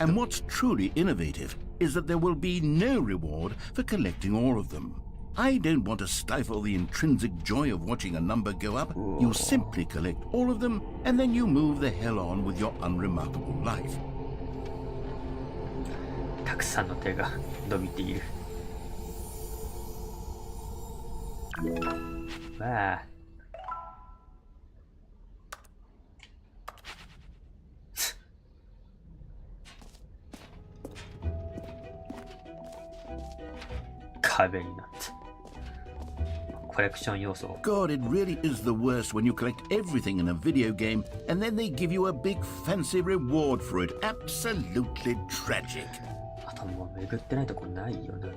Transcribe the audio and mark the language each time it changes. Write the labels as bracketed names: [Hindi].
[English] And what's truly innovative is that there will be no reward for collecting all of them. I don't want to stifle the intrinsic joy of watching a number go up. You simply collect all of them, and then you move the hell on with your unremarkable life. [Japanese] たくさんの手が伸びている。わあ。壁になった。コレクション要素。 [English] God, it really is the worst when you collect everything in a video game and then they give you a big fancy reward for it. Absolutely tragic. [Japanese] あともう巡ってないとこないよな。